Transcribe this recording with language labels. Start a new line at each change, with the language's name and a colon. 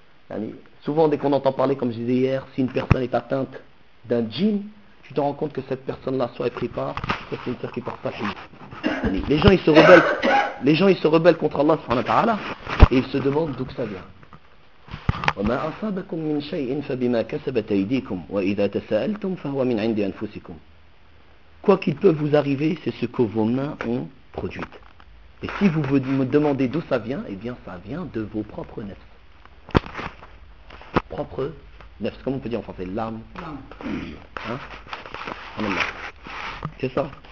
French: Yani, souvent dès qu'on entend parler, comme je disais hier, si une personne est atteinte d'un djinn, tu te rends compte que cette personne-là soit prise par, soit c'est une sœur qui porte pas chez lui. Les gens ils se rebellent contre Allah subhanahu wa ta'ala et ils se demandent d'où que ça vient.
Arabic: وما أصابكم من شيء فبما كسبت أيديكم وإذا تساءلتم فهو من عند أنفسكم.
French: Quoi qu'il peut vous arriver, c'est ce que vos mains ont produit. Et si vous me demandez d'où ça vient, eh bien ça vient de vos propres nefs. Propres nefs, comment on peut dire en français? L'âme. L'âme. Hein? C'est ça.